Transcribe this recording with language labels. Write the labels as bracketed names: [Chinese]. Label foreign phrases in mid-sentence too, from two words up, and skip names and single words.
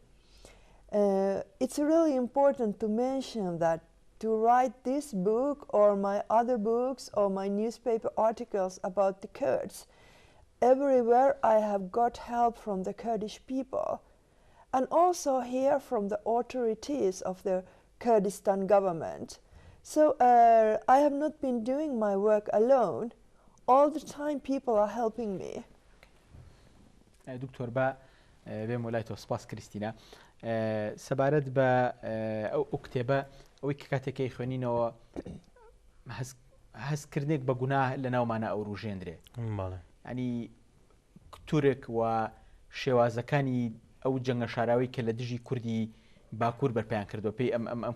[English] It's really important to mention that to write this book or my other books or my newspaper articles about the Kurds, everywhere I have got help from the Kurdish people, and also here from the authorities of the Kurdistan government. So I have not been doing my work alone. All the time people are helping me. [Central Kurdish] دكتور با بێم وڵای تۆ سپاس کریستینا سەبارەت بە ئەو کتێبە ئەوەی کە کاتێکی خوێنینەوە هەستکردنێک بە گوناه لە ناومانە ئەو ڕوژێندرێ ینی تورک و شێوازەکانی ئەو جەنگە شاراوی کە لە دژی کوردی باکوور بەرپیان کردو پێی ئەم